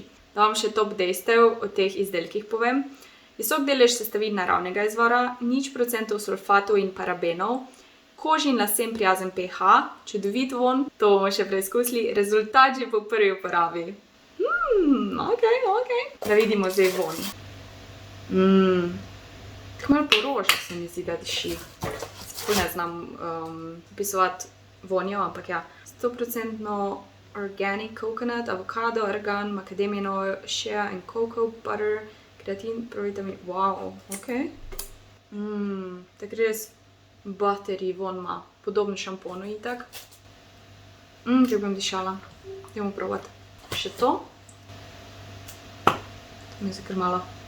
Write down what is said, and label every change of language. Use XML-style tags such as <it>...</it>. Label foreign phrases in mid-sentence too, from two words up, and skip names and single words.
<sl>Da vam še top dejstev o teh izdelkih povem. Visok delež sestavin naravnega izvora, 0% sulfatov in parabenov, koži in lasem prijazen pH, čudovit von, to bomo še preizkusili, rezultat že po prvi uporabi. Ok. Da vidimo zdaj von. Tako malo porožno se mi zdi, da diši. Sploh ne znam opisovati vonjo, ampak ja.</sl> <en>100% organic coconut, avokado, argan, macadamia oil, shea and cocoa butter,</en> <sl>kreatin, provitamin, wow, ok. Tako res buttery von ima, podobno šamponu itak. Če bom dišala, idemo probati. Še to. To mi je kar malo.</sl>